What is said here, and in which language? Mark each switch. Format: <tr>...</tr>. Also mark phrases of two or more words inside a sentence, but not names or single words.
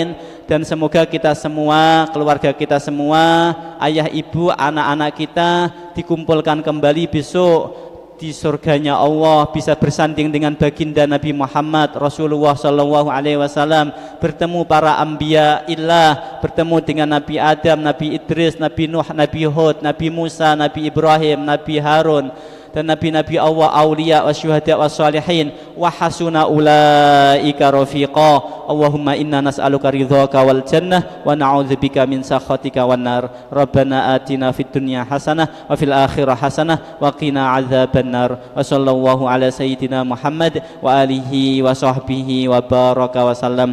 <id>Dan semoga kita semua, keluarga kita semua, ayah ibu, anak-anak kita dikumpulkan kembali besok di surganya Allah, bisa bersanding dengan baginda Nabi Muhammad Rasulullah</id> <ar>صلى الله عليه وسلم,</ar> <id>bertemu para</id> <ar>أنبياء الله,</ar> <id>bertemu dengan Nabi Adam, Nabi Idris, Nabi Nuh, Nabi Hud, Nabi Musa, Nabi Ibrahim, Nabi Harun, dan nabi-nabi Allah,</id> <ar>أولياء والشهداء والصالحين وحسن أولئك رفيقا. اللهم إنا نسألك رضاك والجنة ونعوذ بك من سخطك والنار. ربنا آتنا في الدنيا حسنة وفي الآخرة حسنة وقنا عذاب النار. وصلى الله على سيدنا محمد وآله وصحبه وبارك وسلم.</ar>